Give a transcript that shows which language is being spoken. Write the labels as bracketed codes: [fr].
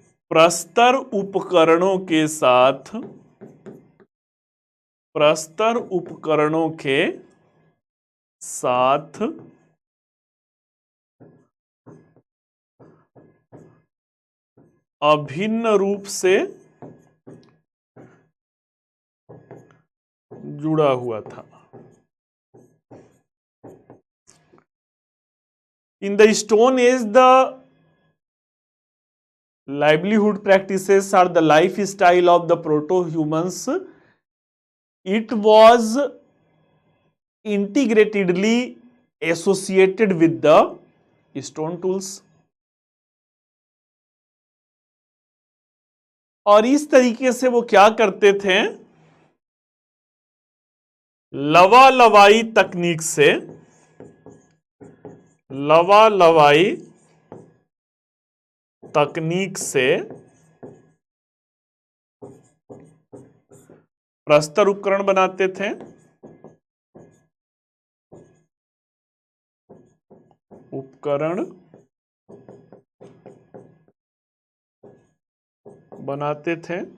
[hi] प्रस्तर उपकरणों के साथ, प्रस्तर उपकरणों के साथ अभिन्न रूप से जुड़ा हुआ था। [en] In the Stone Age, the livelihood practices or the lifestyle of the proto-humans, it was integratedly associated with the stone tools। [hi] और इस तरीके से वो क्या करते थे, लवा लवाई तकनीक से, लवा लवाई तकनीक से प्रस्तर उपकरण बनाते थे, उपकरण बनाते थे।